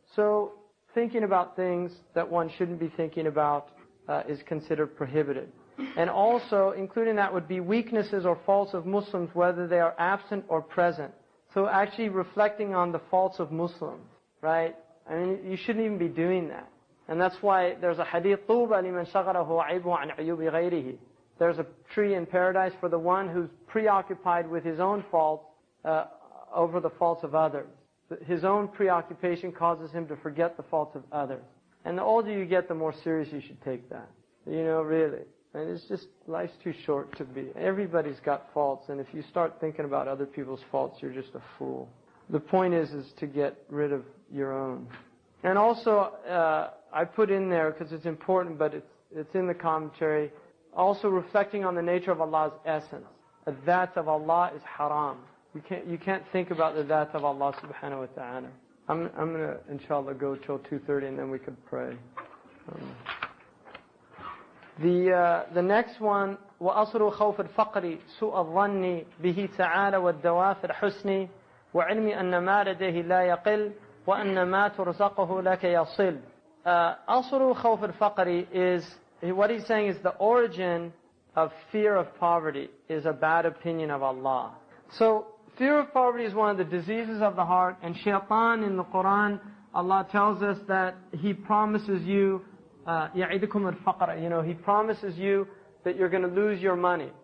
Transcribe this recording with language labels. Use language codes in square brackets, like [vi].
[en] So thinking about things that one shouldn't be thinking about is considered prohibited. And also, including that would be weaknesses or faults of Muslims, whether they are absent or present. So actually reflecting on the faults of Muslims, right? I mean, you shouldn't even be doing that. And that's why there's a hadith, [ar] طُوبَى لِمَنْ شَغَلَهُ عَيْبُهُ عَنْ عُيُوبِ غَيْرِهِ. [en] There's a tree in paradise for the one who's preoccupied with his own faults over the faults of others. His own preoccupation causes him to forget the faults of others. And the older you get, the more serious you should take that. Really. And it's just, life's too short to be. Everybody's got faults, and if you start thinking about other people's faults, you're just a fool. The point is to get rid of your own. And also, I put in there, because it's important, but it's in the commentary, also reflecting on the nature of Allah's essence. The dhat of Allah is haram. You can't think about the dhat of Allah subhanahu wa ta'ala. I'm going to, inshallah, go till 2:30, and then we could pray. The next one [ar] وأصل خوف الفقر سوء الظن به تعالى والدوافر حسني وعلم أن ما لديه لا يقل وأن ما ترزقه لك يصل. أصل خوف الفقر [en] is, what he's saying is the origin of fear of poverty is a bad opinion of Allah. So fear of poverty is one of the diseases of the heart, and shaitan in the Quran, Allah tells us that he promises you, [ar] يَعِدُكُمُ الْفَقْرَ, [en] he promises you that you're going to lose your money.